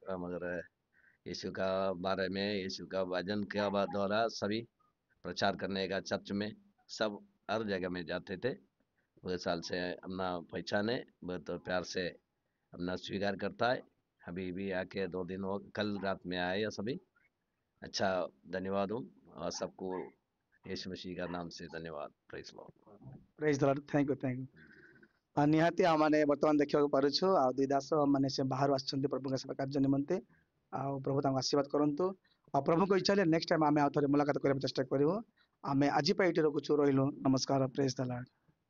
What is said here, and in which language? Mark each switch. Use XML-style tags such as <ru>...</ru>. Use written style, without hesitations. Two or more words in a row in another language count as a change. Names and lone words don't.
<hi>मगर यीशु का बारे में, यीशु का वचन के द्वारा सभी प्रचार करने का चर्च में सब हर जगह में जाते थे। बहुत साल से अपना पहचाने, बहुत प्यार से अपना स्वीकार करता है। अभी भी आके 2 दिन हो, कल रात में आए या सभी। अच्छा, धन्यवाद हूँ और सबको यीशु मसीह का नाम से धन्यवाद।</hi> <en>praise Lord. Praise the Lord. Thank you thank you.</en> <or>ନିହାତି ଆମମାନେ ବର୍ତ୍ତମାନ ଦେଖିବାକୁ ପାରୁଛୁ ଆଉ ଦୁଇ ଦାସ ମାନେ ସେ ବାହାରୁ ଆସିଛନ୍ତି ପ୍ରଭୁଙ୍କ ସେବା କାର୍ଯ୍ୟ ନିମନ୍ତେ। ଆଉ ପ୍ରଭୁ ତାଙ୍କୁ ଆଶୀର୍ବାଦ କରନ୍ତୁ। ଆଉ ପ୍ରଭୁଙ୍କ ଇଚ୍ଛା ହେଲେ</or> <en>next time</en> <or>ଆମେ ଆଉ ଥରେ ମୁଲାକାତ କରିବାକୁ ଚେଷ୍ଟା କରିବୁ। ଆମେ ଆଜି ପାଇଁ ଏଇଠି ରଖୁଛୁ, ରହିଲୁ। ନମସ୍କାର।</or> <en>Praise the Lord.</en>